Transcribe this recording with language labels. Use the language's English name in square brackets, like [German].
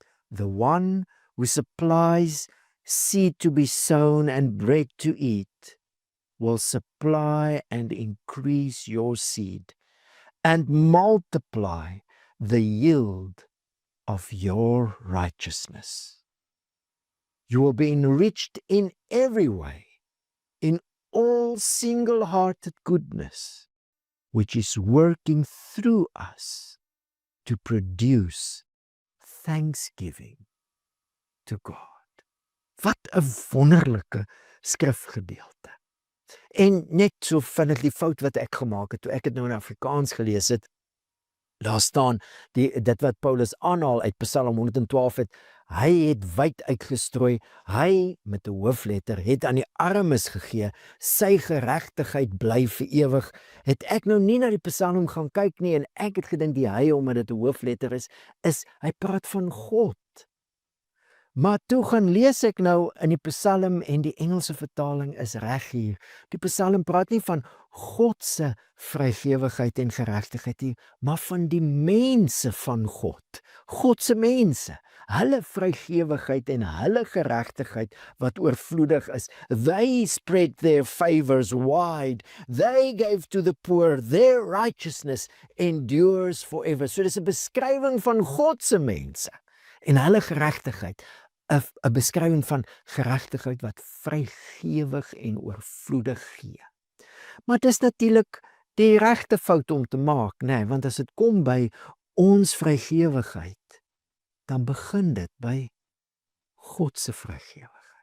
[English] The one who supplies seed to be sown and bread to eat will supply and increase your seed and multiply the yield of your righteousness. You will be enriched in every way, in all single-hearted goodness, which is working through us to produce thanksgiving to God. [Afrikaans] Wat 'n wonderlike skrifgedeelte. En net so vinnig die fout wat ek gemaak het, toe ek het nou in Afrikaans gelees het, daar staan, dit wat Paulus aanhaal uit Psalm 112 het, hy het wyd uitgestrooi, hy met 'n hoofletter het aan die armes gegee, sy geregtigheid bly vir ewig. Het ek nou nie na die Psalm gaan kyk nie en ek het gedink die hy, omdat dit 'n hoofletter is, hy praat van God. Maar toe gaan lees ek nou in die Psalm en die Engelse vertaling is reg hier. Die Psalm praat nie van God se vrygewigheid en geregtigheid nie, maar van die mense van God. God se mense, hulle vrygewigheid en hulle geregtigheid wat oorvloedig is. [English] They spread their favors wide. They gave to the poor. Their righteousness endures forever. [Afrikaans] So dis 'n beskrywing van God se mense en hulle geregtigheid. 'n beskrywing van geregtigheid wat vrygewig en oorvloedig gee. Maar dit is natuurlik die regte fout om te maak, nee, want as dit kom by ons vrygewigheid, dan begin dit by God se vrygewigheid.